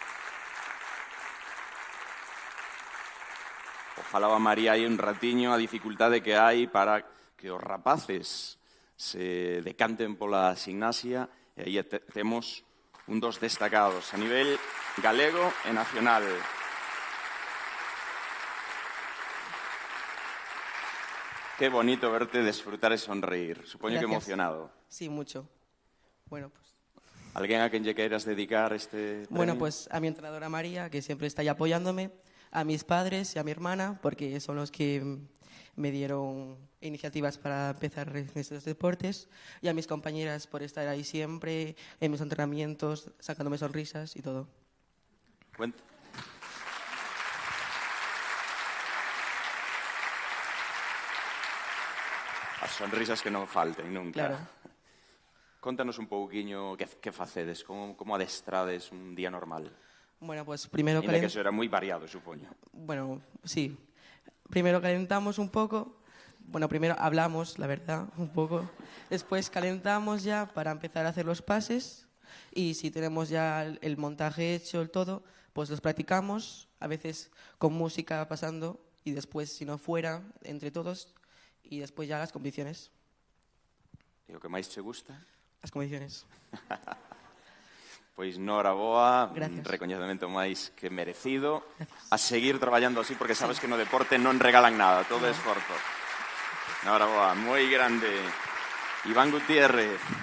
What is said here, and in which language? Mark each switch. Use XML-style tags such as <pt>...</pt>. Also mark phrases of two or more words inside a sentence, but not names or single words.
<gl>O falaba María aí un ratiño a dificultade que hai para que os rapaces se decanten pola gimnasia, e aí temos un dos destacados a nivel galego e nacional. Qué bonito verte disfrutar e sonreír. Supoño que emocionado.</gl> <es>Sí, mucho. Bueno, pues...</es> <gl>¿Alguén a quen lle queiras dedicar este premio?</gl> <es>Bueno, pues a mi entrenadora María, que siempre está ahí apoyándome, a mis padres y a mi hermana, porque son los que me dieron iniciativas para empezar en estos deportes, y a mis compañeras por estar ahí siempre, en mis entrenamientos, sacándome sonrisas y todo.</es> <gl>As sonrisas que non falten nunca. Claro. Contanos un pouquiño que facedes, como adestrades un día normal.</gl> <es>Bueno, pues primero...</es> <gl>Que eso era moi variado, supoño.</gl> <es>Bueno, sí. Primero calentamos un poco, bueno, primero hablamos, la verdad, un poco. Después calentamos ya para empezar a hacer los pases y si tenemos ya el montaje hecho, el todo, pues los practicamos, a veces con música pasando y después, si no fuera, entre todos y después ya las competiciones. ¿Y lo que</es> <gl>máis che gusta? As competiciones. Pois noraboa,</gl> <es>Gracias.</es> <gl>recoñecemento máis que merecido. A seguir traballando así porque sabes que no deporte non regalan nada, todo é esforzo. Noraboa, moi grande. Iván Gutiérrez.</gl>